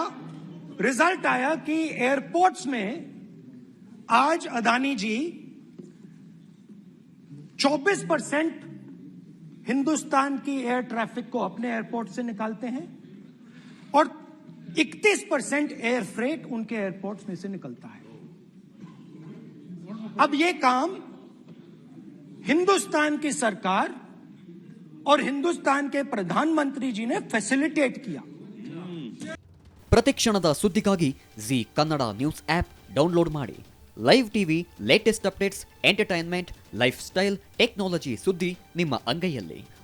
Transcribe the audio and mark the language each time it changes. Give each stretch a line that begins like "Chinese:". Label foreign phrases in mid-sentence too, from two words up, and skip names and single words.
Hindi: रिजल्ट आया कि एयरपोर्ट्स में आज अदानी जी 24% हिंदुस्तान की
English: air traffic
Hindi: को अपने एयरपोर्ट से निकालते हैं और 31%
English: air freight
Hindi: उनके एयरपोर्ट्स में से निकलता है। अब ये काम हिंदुस्तान की सरकार और हिंदुस्तान के प्रधानमंत्री जी ने फैसिलिटेट किया।
Kannada: ಪ್ರತಿಕ್ಷಣದ ಸುದ್ದಿಗಾಗಿ ಜಿ ಕನ್ನಡ ನ್ಯೂಸ್
English: app download
Kannada: ಮಾಡಿ.
English: live TV, latest updates, entertainment, lifestyle, technology
Kannada: ಸುದ್ದಿ ನಿಮ್ಮ ಅಂಗೈಯಲ್ಲಿ.